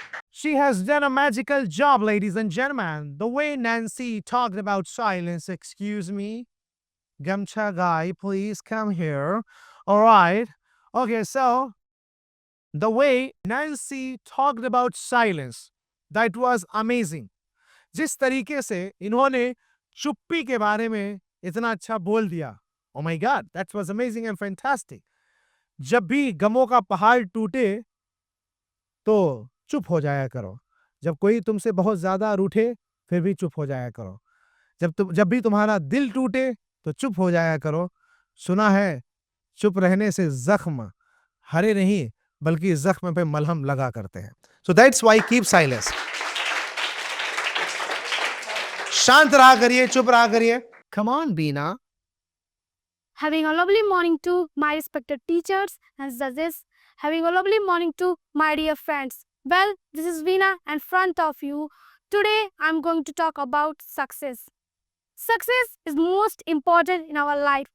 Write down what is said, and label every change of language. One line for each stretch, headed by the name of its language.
English: She has done a magical job, ladies and gentlemen. The way Nancy talked about silence, excuse me. Gamcha guy, please come here. All right. Okay, so the way Nancy talked about silence, that was amazing.
Hindi: जिस तरीके से इन्होंने चुप्पी के बारे में इतना अच्छा बोल दिया.
English: Oh my God, that was amazing and fantastic.
Hindi: जब भी गमों का पहाड़ टूटे तो चुप हो जाया करो. जब कोई तुमसे बहुत ज्यादा रूठे फिर भी चुप हो जाया करो. जब भी तुम्हारा दिल टूटे तो चुप हो जाया करो. सुना है चुप रहने से जख्म हरे नहीं बल्कि जख्म पे मलहम लगा करते हैं.
English: So that's why keep silence.
Hindi: शांत रहा करिए, चुप रहा करिए.
English: Come on Veena. Having a lovely morning to my respected teachers and judges. Having a lovely morning to my dear friends. Well, this is Veena in front of you. Today, I'm going to talk about success. Success is most important in our life.